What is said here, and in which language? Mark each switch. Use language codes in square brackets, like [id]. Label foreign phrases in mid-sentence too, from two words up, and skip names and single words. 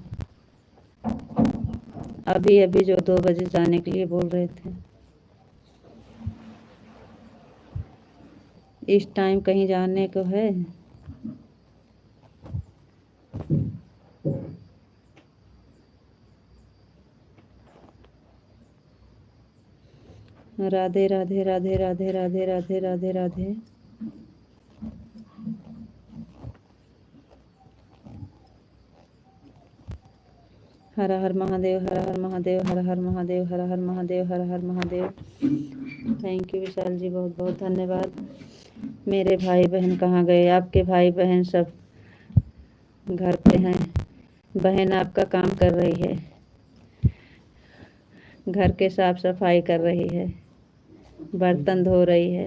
[hi] अभी अभी जो 2 बजे जाने के लिए बोल रहे थे, इस टाइम कहीं जाने को है? राधे राधे राधे राधे राधे राधे राधे राधे। हर हर महादेव, हर हर महादेव, हर हर महादेव, हर हर महादेव, हर हर महादेव। [en] thank you [hi] विशाल जी, बहुत बहुत धन्यवाद। मेरे भाई बहन कहाँ गए? आपके भाई बहन सब घर पे हैं। बहन आपका काम कर रही है, घर के साफ सफाई कर रही है, बर्तन धो रही है।